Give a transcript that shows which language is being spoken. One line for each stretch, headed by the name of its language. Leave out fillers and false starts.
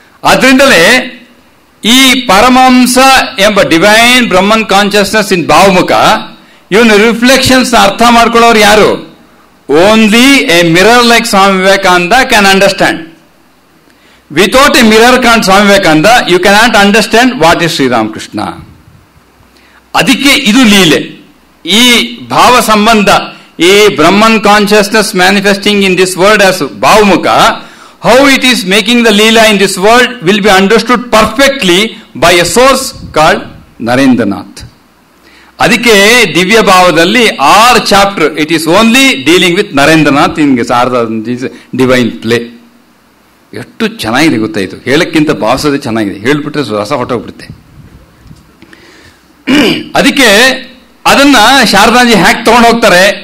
Kannada: ಆದ್ರಿಂದಲೇ ಈ ಪರಮಹಂಸ ಎಂಬ
English: divine Brahman consciousness in
Kannada: ಭಾವಮುಖ, ಇವನು ರಿಫ್ಲೆಕ್ಷನ್ಸ್ ಅರ್ಥ ಮಾಡ್ಕೊಳ್ಳೋರು ಯಾರು?
English: Only A mirror like Swami Vivekananda can understand. Without A mirror can't Swami Vivekananda, you cannot understand what is Sri Ramakrishna.
Kannada: ಅದಕ್ಕೆ ಇದು ಲೀಲೆ. ಈ ಭಾವ ಸಂಬಂಧ, ಈ
English: Brahman consciousness manifesting in this world as Bhavamukha, how it is making the leela in this world will be understood perfectly by a source called Narendranath.
Kannada: ಅದಕ್ಕೆ ದಿವ್ಯ ಭಾವದಲ್ಲಿ 6 chapter,
English: It is only dealing with Narendranath in divine play.
Kannada: ಎಷ್ಟು ಚೆನ್ನಾಗಿದೆ ಗೊತ್ತಾಯ್ತು, ಹೇಳಕ್ಕಿಂತ ಭಾವಿಸೋದೇ ಚೆನ್ನಾಗಿದೆ, ಹೇಳ್ಬಿಟ್ರೆ ರಸ ಹೊಟ್ಟೋಗ್ಬಿಡುತ್ತೆ. ಅದಕ್ಕೆ ಅದನ್ನ ಶಾರದಾಜಿ ಹ್ಯಾಕ್ ತಗೊಂಡು ಹೋಗ್ತಾರೆ.